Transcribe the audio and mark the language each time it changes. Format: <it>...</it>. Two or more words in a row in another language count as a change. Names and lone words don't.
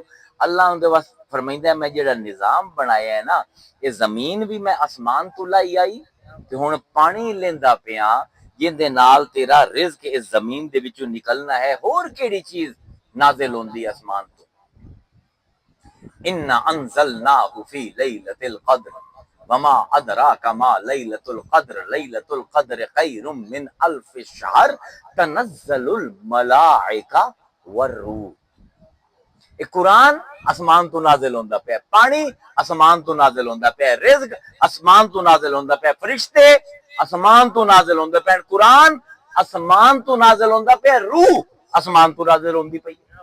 <pa>اللہ اوہدے واسطے فرماؤندا میں جیہڑا نظام بنایا ہے نا، یہ زمین بھی میں آسمان تو لائی آئی تے ہن پانی لیندا پیا جیندے نال تیرا رزق اس زمین دے وچوں نکلنا ہے. ہور کیہڑی چیز نازل ہوندی آسمان تو?</pa> <ar>إنا أنزلناه في ليلة القدر وما أدراك ما ليلة القدر ليلة القدر خير من ألف شهر تنزل الملائكة والروح.</ar> <pa>قرآن آسمان تو نازل ہوندا پیا، پانی آسمان تو نازل ہوندا پیا، رزق آسمان تو نازل ہوندا پیا، فرشتے آسمان تو نازل ہوندے پیا، قرآن آسمان تو نازل ہوندا پیا، روح آسمان تو نازل ہوندی پئی.</pa>